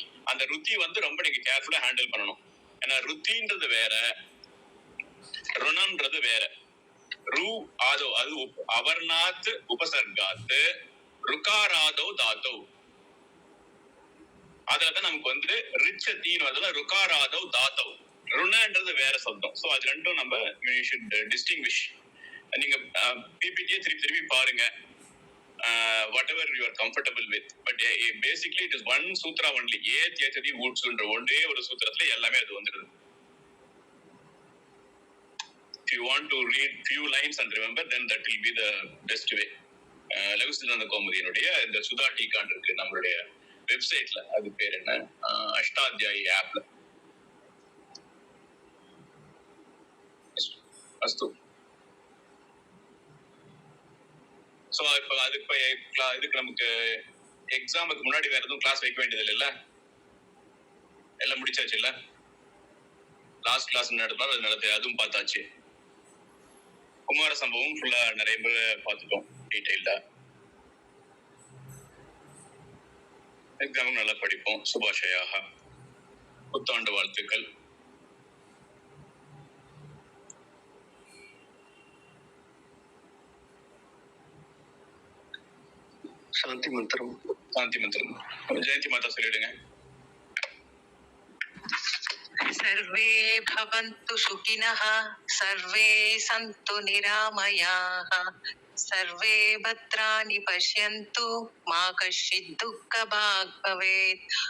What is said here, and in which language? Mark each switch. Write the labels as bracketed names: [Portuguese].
[Tamil] அந்த ருத்தி வந்து ரொம்ப நீங்க கேர்ஃபுல்லா ஹேண்டில் பண்ணணும். ஏன்னா ருத்தின்றது வேற, ருணம்ன்றது வேற. [Sanskrit] ரு ஆதோ அது அவர்நாத் உபசர்காத்து, ருகாராதோ தாத்தவ். [Tamil] அதுலதான் நமக்கு வந்து ரிச்சத்தின்னு வரதுல ருகாராதவ் தாத்தவ். ருணன்றது வேற சப்தம். சோ அது ரெண்டும் நம்ம டிஸ்டிங்விஷ். நீங்க பிபிடியை திருப்பி பாருங்க, [English] whatever you are comfortable with, but basically it is one sutra only. [Tamil] ஏததி வூட்ஸ்ன்ற ஒன்றே ஒரு சூத்திரத்துல எல்லாமே அது வந்துருது. [English] If you want to read few lines and remember, then that will be the best way. [Tamil] லகு சித்தாந்த கௌமுதியினுடைய இந்த சுதா டீகான் இருக்கு நம்மளுடைய வெப்சைட்ல, அது பேர் என்ன, அஷ்டாத்தியாயி ஆப்ல. அஸ்து. சோ இப்ப இதுக்கு நமக்கு எக்ஸாமுக்கு முன்னாடி வேற எதுவும் கிளாஸ் வைக்க வேண்டியது இல்லைல்ல. எல்லாம் முடிச்சாச்சு இல்ல? லாஸ்ட் கிளாஸ் நடத்தினா அது நடத்து, அதுவும் பார்த்தாச்சு. குமார சம்பவம் ஃபுல்லா நிறைய பேர் பார்த்துட்டோம் டீடைல்டா. எக்ஸாமும் நல்லா படிப்போம். சுபாஷயாக புத்தாண்டு வாழ்த்துக்கள். சாந்தி மந்திரம். சாந்தி மந்திரம் ஜெயந்தி மாதா சொல்லிடுங்க. [Sanskrit] सर्वे भवन्तु सुखिनः, सर्वे सन्तु निरामयाः, सर्वे भद्राणि पश्यन्तु, मा कश्चित् दुःखभाग् भवेत्.